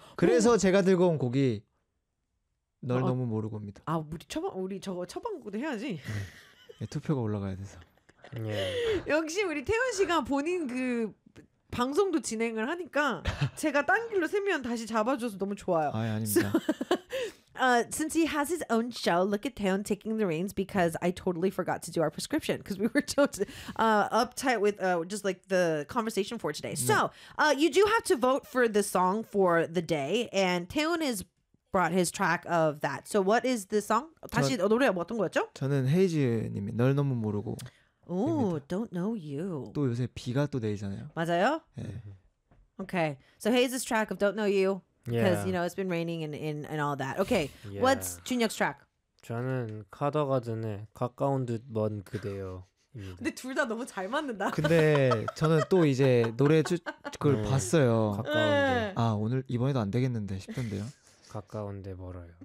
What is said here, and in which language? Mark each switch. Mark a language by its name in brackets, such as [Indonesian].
[Korean] 그래서 제가 들고 온 곡이 널 너무 모르고입니다. 우리 저거 처방곡도 해야지. 네. 투표가 올라가야 돼서. 예. 역시 우리 태훈 씨가 본인 그 방송도 진행을 하니까 제가 딴 길로 새면 다시 잡아줘서 너무 좋아요. 아, 아닙니다. [English] Since he has his own show, look at Taeyeon taking the reins because I totally forgot to do our prescription because we were so uptight with just like the conversation for today. [Korean] 네. [English] So, you do have to vote for the song for the day, and Taeyeon has brought his track of that. So, what is the song? [Korean] 다시 노래 어떤 거였죠? 저는 헤이즈님이 널 너무 모르고 [English] Oh, [Korean] 입니다. [English] don't know you. [Korean] 또 요새 비가 또 내리잖아요. 맞아요? 네. [English] Okay. So Hayes's track of Don't Know You because you Yeah. know it's been raining and all that. Okay. What's Junhyuk's track? [Korean] 저는 카더가든의 가까운 듯먼 그대여입니다. 근데 둘다 너무 잘 맞는다. 근데 저는 또 이제 노래 그걸 봤어요. 가까운데. 아, 오늘 이번에도 안 되겠는데 싶던데요. 가까운데 멀어요.